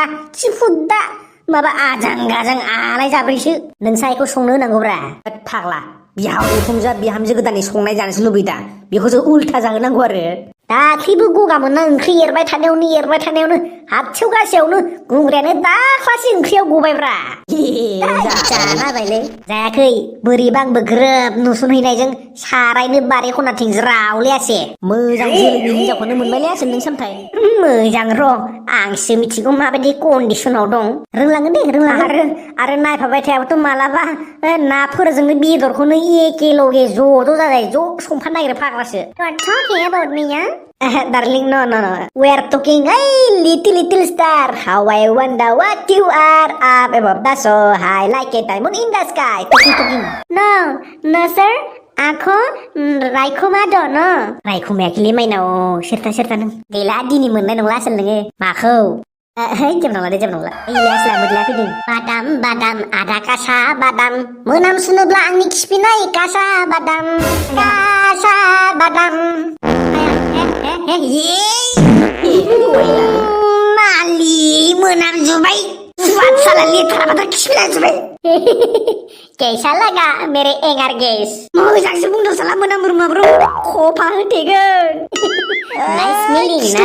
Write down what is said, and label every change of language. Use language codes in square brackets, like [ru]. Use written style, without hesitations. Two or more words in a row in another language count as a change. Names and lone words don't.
[brx] चिफुद्दा माबा आजां गाजां आलाय जाब्रैसो नोंसा बेखौ संनो होनांगौब्रा फाग्ला बिहामजो गोदाननि संनाय जानोसो लुबैदा बेखौसो उल्था जाहोनांगौ आरो दाख्लैबो गगा मोनना ओंख्रि एरबाय थानायावनो हाथसेव गासेयावनो गुंग्रायानो दाख्लासे ओंख्रियाव गबायब्रा जानाबायलै जायाखै बोरैबा आंबो ग्रोब नुसनहैनायजों सारायनो बारि खनाथिं ज्रावलायासे मोजां जोलैनि हिनजावखौनो मोनबायलायासो नों सामथाय मोजां र' आंसो मिथिगौ माबायदि कन्डिसनाव दं रोंलांगोन दे रोंलांगोन आरो नायफाबाय थायाबाथ' मालाबा नाफोरजोंनो बेदरखौनो एखे लगे ज' जाजाय ज' संफानो नागिरो फाग्लासो [en] talking about me, huh? Darling, no. We are talking, hey, little star. How I wonder what you are up above the so high like a diamond in the sky. Talking. No, sir. Aku [brx] रायखुमा दङ रायखुमायाखैलै माइनाव सेरथा नों गैला दिनै मोननाय नंला आसोल नोङो माखौ जेबो नंला इलासला मोदला फैदों बादाम आदा कासा बादाम मोनामसुनोब्ला आंनि खिफिनाय कासा बादाम मालि मोनामजुबाय साला लेथ्राबाथ' खिफिनाजुबाय [hi] कैसा लगा मेरे [brx] एंगार गेस मोजांसो बुंदों साला मोनामब्रुमाब्रु खफा होथेगोन [en] nice meeting [brx] ना